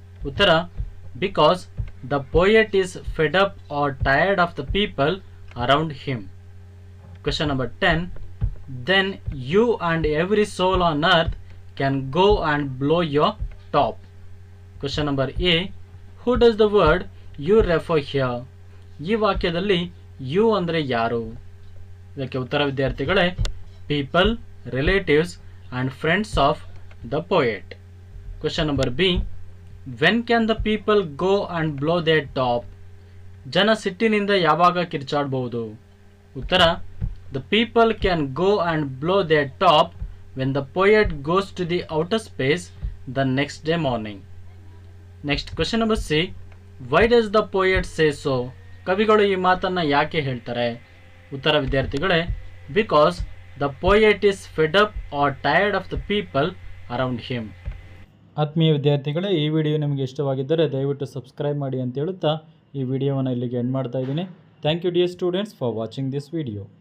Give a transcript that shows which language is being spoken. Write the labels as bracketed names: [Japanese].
[English] ಉತ್ತರ because the poet is fed up or tired of the people around him. Question number 10. Then you and every soul on earth can go and blow your top. Question number A. Who does the word you refer here? [Kannada] ಈ ವಾಕ್ಯದಲ್ಲಿ you ಅಂದರೆ ಯಾರು? ಇದಕ್ಕೆ ಉತ್ತರ ವಿದ್ಯಾರ್ಥಿಗಳೇ [English] People, relatives and friends of the poet. Question number B. When can the people go and blow their top? [Kannada] ಜನ ಸಿಟ್ಟಿನಿಂದ ಯಾವಾಗ ಕಿರ್ಚಾಡಬಹುದು? [English] ಉತ್ತರ the people can go and blow their top when the poet goes to the outer space the next day morning. Next question number C, why does the poet say so? [Kannada] ಕವಿಗಳು ಈ ಮಾತನ್ನು ಯಾಕೆ ಹೇಳ್ತಾರೆ? ಉತ್ತರ ವಿದ್ಯಾರ್ಥಿಗಳೇ, [English] Because the poet is fed up or tired of the people around him. [Kannada] ಆತ್ಮೀಯ ವಿದ್ಯಾರ್ಥಿಗಳೇ, ಈ ವಿಡಿಯೋ ನಿಮಗೆ ಇಷ್ಟವಾಗಿದ್ದರೆ ದಯವಿಟ್ಟು ಸಬ್ಸ್ಕ್ರೈಬ್ ಮಾಡಿ ಅಂತ ಹೇಳುತ್ತಾ ಈ ವಿಡಿಯೋವನ್ನು ಇಲ್ಲಿಗೆ ಎಂಡ್ ಮಾಡ್ತಾ ಇದ್ದೀನಿ. [English] Thank you dear students for watching this video.